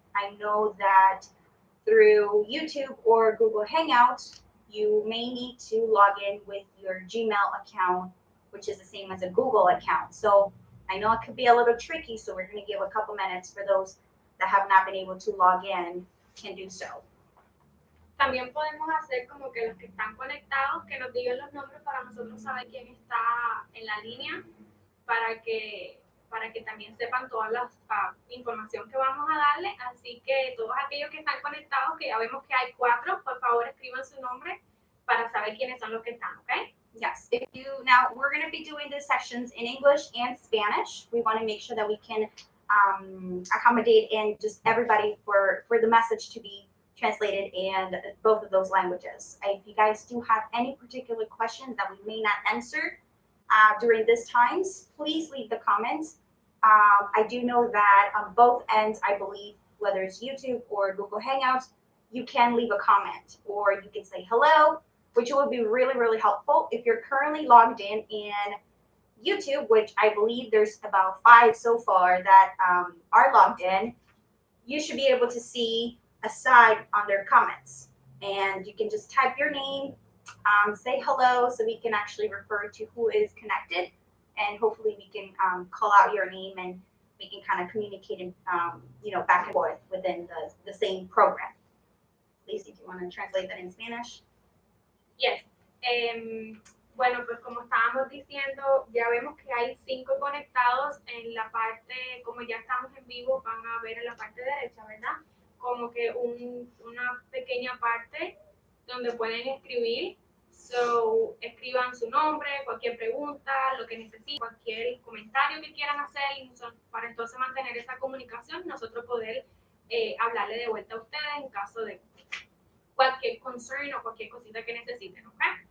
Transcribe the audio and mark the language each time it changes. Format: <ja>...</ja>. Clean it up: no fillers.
<en>I know that through YouTube or Google Hangouts, you may need to log in with your Gmail account, which is the same as a Google account. So I know it could be a little tricky, so we're going to give a couple minutes for those that have not been able to log in can do so.</en> <es>También podemos hacer como que los que están conectados, que nos digan los nombres para nosotros saber quién está en la línea, para que también sepan todas las información que vamos a darle. Así que todos aquellos que están conectados, que ya vemos que hay 4, por favor escriban su nombre para saber quiénes son los que están, ¿ok?</es> <en>Yes, now we're going to be doing the sessions in English and Spanish. We want to make sure that we can accommodate in just everybody for the message to be translated in both of those languages. If you guys do have any particular questions that we may not answer during this times, please leave the comments. I do know that on both ends, I believe, whether it's YouTube or Google Hangouts, you can leave a comment or you can say hello, which would be really, really helpful. If you're currently logged in YouTube, which I believe there's about 5 so far that are logged in, you should be able to see a side on their comments. And you can just type your name, say hello, so we can actually refer to who is connected. And hopefully we can call out your name and we can kind of communicate and, back and forth within the same program. Lacey, do you want to translate that in Spanish? Yes.</en> <es>Bueno, pues como estábamos diciendo, ya vemos que hay 5 conectados en la parte, como ya estamos en vivo, van a ver en la parte derecha, ¿verdad? Como que una pequeña parte donde pueden escribir So, escriban su nombre, cualquier pregunta, lo que necesiten, cualquier comentario que quieran hacer, y para entonces mantener esa comunicación y nosotros poder hablarle de vuelta a ustedes en caso de cualquier concern o cualquier cosita que necesiten, ¿ok?</es>